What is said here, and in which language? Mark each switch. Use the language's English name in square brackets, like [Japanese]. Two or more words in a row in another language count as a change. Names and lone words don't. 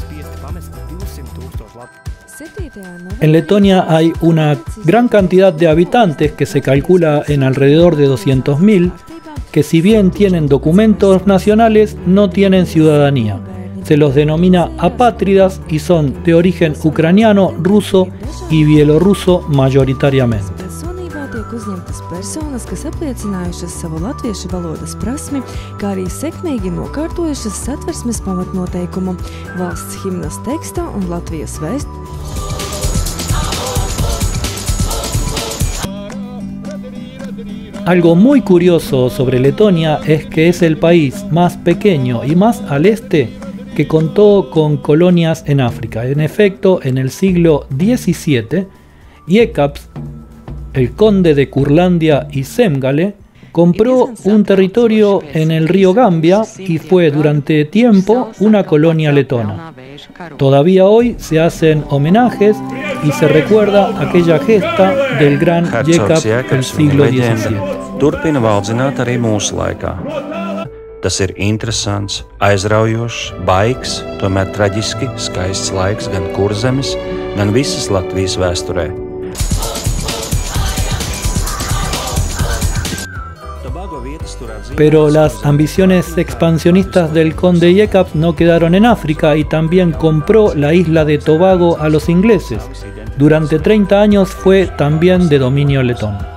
[Spanish] En Letonia hay una gran cantidad de habitantes, que se calcula en alrededor de 200.000, que si bien tienen documentos nacionales, no tienen ciudadanía. Se los denomina apátridas y son de origen ucraniano, ruso y bielorruso mayoritariamente. [Latvian] Uzņemtas personas, kas apliecinājušas savu latviešu valodas prasmi, kā arī sekmīgi nokārtojušas satversmes pamatnoteikumu, valsts himnas tekstā un Latvijas vēst. [Spanish] Algo muy curioso sobre Letonia es que es el país más pequeño y más al este que contó con colonias en África. En efecto, en el siglo XVII, Jēkabs, el conde de Curlandia y Semgale, compró un territorio en el río Gambia y fue durante tiempo una colonia letona. Todavía hoy se hacen homenajes y se recuerda aquella gesta del gran Jēkabs del siglo XVII. [Latvian] Turpina valdzināt arī mūsu laikā. Tas ir interesants, aizraujošs, baigs, tomēr traģiski skaists laiks gan Kurzemes, gan visas Latvijas vēsturē. [Spanish] Pero las ambiciones expansionistas del conde Jēkabs no quedaron en África y también compró la isla de Tobago a los ingleses. Durante 30 años fue también de dominio letón.